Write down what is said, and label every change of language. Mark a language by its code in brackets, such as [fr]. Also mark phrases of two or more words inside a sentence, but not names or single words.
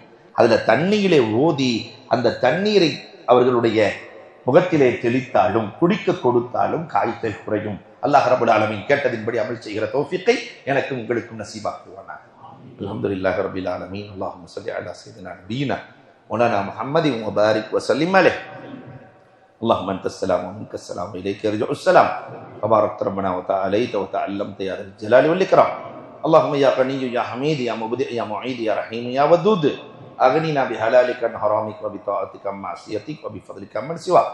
[ta] அதுல தண்ணீரை ஓதி அந்த தண்ணீரை அவர்களுடைய முகத்திலே தெளித்தாலும் குடிக்க கொடுத்தாலும் காய்ச்சல் குறையும். [ar] الله رب العالمين [ta] கேட்டதின்படி அமல் செய்கிற தௌஃபீக்கை எனக்கும் உங்களுக்கும் நசீபாக்குவானாக. [ar] الحمد لله رب العالمين. اللهم صل على سيدنا نبينا مولانا محمد وبارك وسلم عليه. اللهم انت السلام ومنك السلام اليك يرجع السلام. تبارك ربنا وتعاليت وتعلمت يا ذا الجلال والاكرام. اللهم يا غني يا حميد يا مبدئ يا معيد يا رحيم يا ودود، اغننا بحلالك عن حرامك وبطاعتك عن معصيتك وبفضلك عمن سواك.